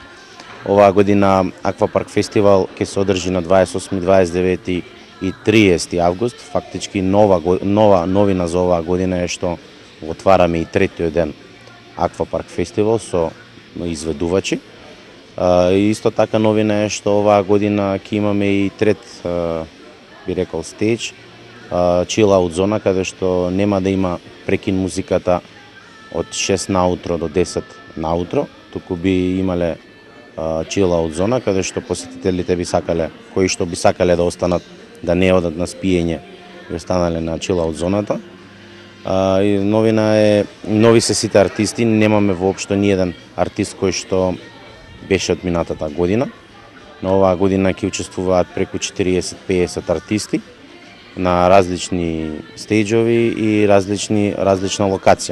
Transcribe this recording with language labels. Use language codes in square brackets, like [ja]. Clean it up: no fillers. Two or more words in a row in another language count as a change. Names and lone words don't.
[mk] Оваа година Аквапарк фестивал ќе се одржи на 28, 29 и 30 август. Фактички новина за оваа година е што отвараме и третиот ден Аквапарк фестивал со изведувачи. Исто така новина е што оваа година ќе имаме и трет, би рекол, стејдж, [en] chill out [mk] зона, каде што нема да има прекин музиката од 6 наутро до 10 наутро, туку би имале [en] chill out [mk] зона, каде што посетителите кои што би сакале да останат, да не одат на спиење, би останале на [en] chill out [mk] зоната. Новина е, нови се сите артисти, немаме воопшто ни еден артист кој што беше од минатата година. На оваа година ќе учествуваат преку 40-50 артисти на различни стејџови и различна локација.